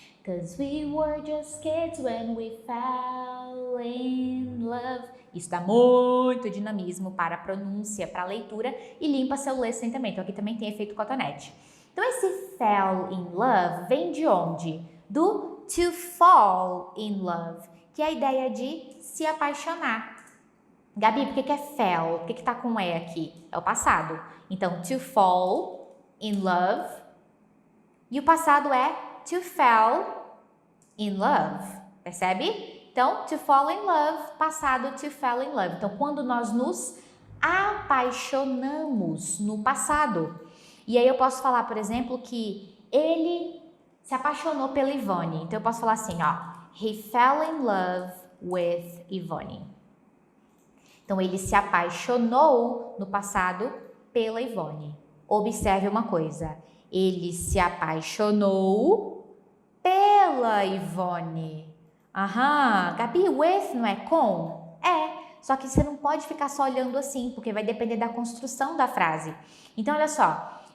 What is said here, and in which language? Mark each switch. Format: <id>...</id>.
<en>'Cause we were just kids when we fell in love.</en> <pt>Isso dá muito dinamismo para a pronúncia, para a leitura e limpa seu listening também. Então aqui também tem efeito cotonete. Então esse fell in love vem de onde? Do to fall in love, que é a ideia de se apaixonar. Gabi, por que é fell? Por que tá com E aqui? É o passado. Então, to fall in love. E o passado é to fell in love. Percebe? Então, to fall in love, passado to fell in love. Então, quando nós nos apaixonamos no passado. E aí eu posso falar, por exemplo, que ele se apaixonou pela Ivone. Então, eu posso falar assim, ó.</pt> <en>He fell in love with Ivone.</en> <pt>Então, ele se apaixonou no passado pela Ivone. Observe uma coisa. Ele se apaixonou pela Ivone. Aham. Gabi, with não é com? É. Só que você não pode ficar só olhando assim, porque vai depender da construção da frase. Então, olha só.</pt>